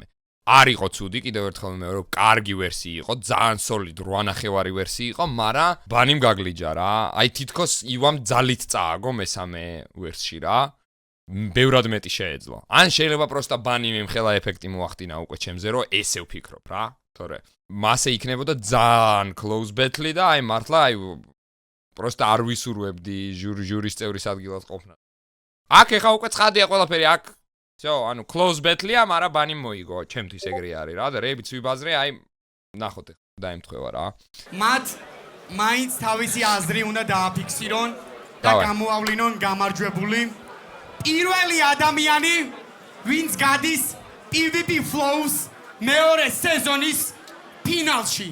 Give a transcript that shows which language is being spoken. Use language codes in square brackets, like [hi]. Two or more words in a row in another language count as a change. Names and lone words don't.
[ka] არ იყო ცუდი კიდევ ერთხელ მეორე კარგი ვერსი იყო ძალიან solid 8.5 ვერსი იყო მაგრამ ბანიმ გაგლიჯა რა აი თითქოს ივამ ძალით წააგო მესამე ვერსში რა ბევრად მეტი შეეძლო ან შეიძლება პროსტა ბანიმ იმხელა ეფექტი მოახდინა უკვე ჩემზე რომ ესე ვფიქრობ რა თორე მასე იქნებოდა ძალიან [en] close battle [ka] და აი მართლა აი პროსტა არ ვისურვებდი ჟურის წევრის ადგილად ყოფნა აქ ეხა უკვე ცხადია ყველაფერი აქ всё ანუ [en] close battle- [ka] ია მაგრამ ბანიმ მოიგო ჩემთვის ეგრე არის რა და რეებიც ვიბაზრე აი ნახოთ დაემთხვევა რა მათ მაინც თავისი აზრი უნდა დააფიქსირონ და გამოავლინონ გამარჯვებული პირველი ადამიანი ვინც გადის PvP Flows მეორე სეზონის ფინალში